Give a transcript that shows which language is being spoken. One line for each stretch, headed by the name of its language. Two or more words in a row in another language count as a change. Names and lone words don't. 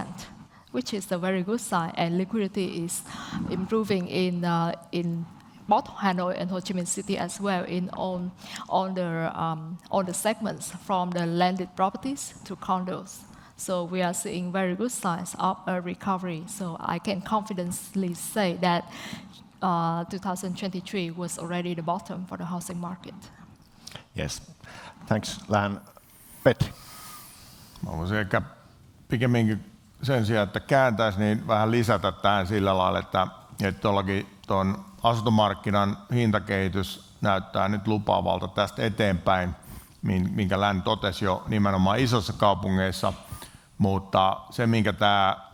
English: Which is a very good sign, and liquidity is improving in both Hanoi and Ho Chi Minh City as well in all the segments from the landed properties to condos. So we are seeing very good signs of a recovery. So I can confidently say that 2023 was already the bottom for the housing market. Yes, thanks, Lan. Petri.
Finnish: Mä voisin ehkä pikemminkin sen sijaan, että kääntäisi, niin vähän lisätä tähän sillä lailla, että tuon asuntomarkkinan hintakehitys näyttää nyt lupaavalta tästä eteenpäin, minkä Län totesi jo nimenomaan isossa kaupungeissa, mutta se, minkä tämä